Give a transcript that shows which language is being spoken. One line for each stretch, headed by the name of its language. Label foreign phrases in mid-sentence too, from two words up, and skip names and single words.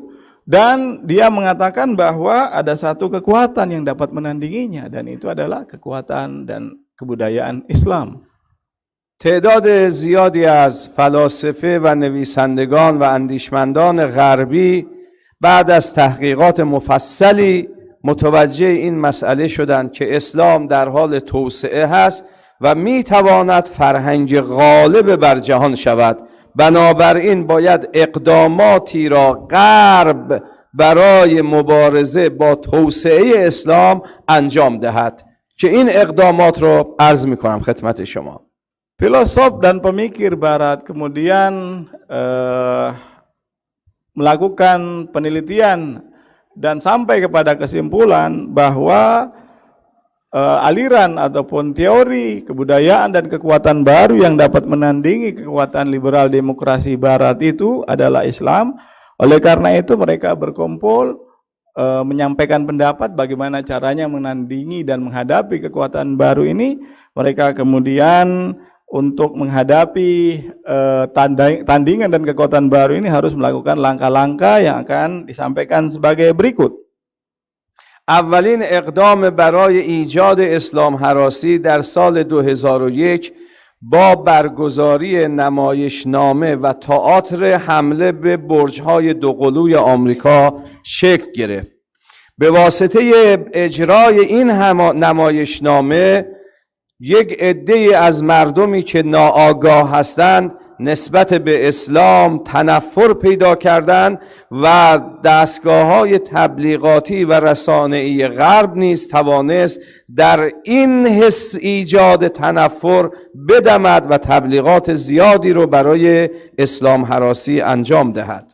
Indonesian: Dan dia mengatakan bahwa ada satu kekuatan yang dapat menandinginya, dan itu adalah kekuatan dan kebudayaan Islam.
Persian: تعداد زیادی از فلاسفه و نویسندگان و اندیشمندان غربی بعد از تحقیقات مفصلی متوجه این مسئله شدند که اسلام در حال توسعه هست و میتواند فرهنگ غالب بر جهان شود. بنابراین باید اقداماتی را غرب برای مبارزه با توسعه اسلام انجام دهد که این اقدامات رو عرض میکنم خدمت شما.
Indonesian: Filosof dan pemikir Barat kemudian melakukan penelitian dan sampai kepada kesimpulan bahwa aliran ataupun teori kebudayaan dan kekuatan baru yang dapat menandingi kekuatan liberal demokrasi Barat itu adalah Islam. Oleh karena itu mereka berkumpul menyampaikan pendapat bagaimana caranya menandingi dan menghadapi kekuatan baru ini. Mereka kemudian untuk menghadapi tandingan dan kekuatan baru ini harus melakukan langkah-langkah yang akan disampaikan sebagai berikut.
Persian: اولین اقدام برای ایجاد اسلام هراسی در سال 2001 با برگزاری نمایشنامه و تئاتر حمله به برج‌های دوقلوی آمریکا شکل گرفت. به واسطه اجرای این نمایشنامه یک عده‌ای از مردمی که ناآگاه هستند نسبت به اسلام تنفر پیدا کردند و دستگاه‌های تبلیغاتی و رسانه‌ای غرب نیز توانست در این حس ایجاد تنفر بدمد و تبلیغات زیادی رو برای اسلام هراسی انجام دهد.